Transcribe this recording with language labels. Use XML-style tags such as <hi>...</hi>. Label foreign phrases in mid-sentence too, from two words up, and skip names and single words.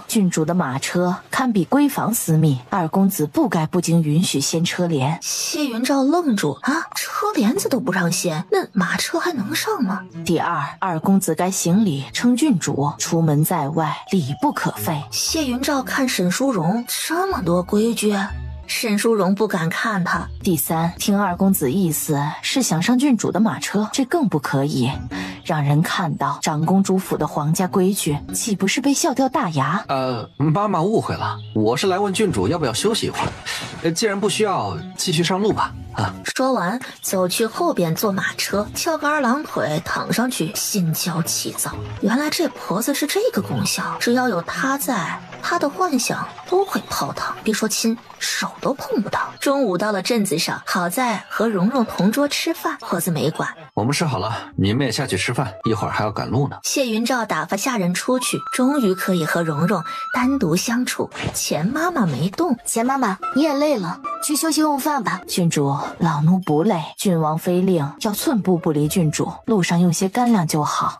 <zh>郡主的馬車堪比閨房私密，二公子不該不經允許掀車簾。謝雲照愣住啊，車簾子都不讓掀，那馬車還能上嗎？第二，二公子該行禮稱郡主，出門在外禮不可廢。謝雲照看沈淑容，這麼多規矩，沈淑容不敢看他。第三，聽二公子意思是想上郡主的马車，這更不可以，讓人看到长公主府的皇家規矩，豈不是被笑掉大牙？媽媽誤會了，我是來問郡主要不要休息一會兒，既然不需要，繼續上路吧。說完，走去後邊坐馬車，翹個二郎腿躺上去，心焦氣躁。原来這婆子是這個功效，只要有她在，她的幻想都会泡湯，別說親，手都碰不到。中午到了鎮子上，好在和蓉蓉同桌吃飯，婆子沒管。我們吃好了，你们也下去吃飯，一會兒還要趕路呢。謝雲照打發下人出去，終於可以和蓉蓉單獨相處。錢媽媽沒動。錢媽媽，你也累了，去休息用飯吧。郡主，老奴不累，郡王妃令要寸步不離郡主，路上用些干粮就好。</zh>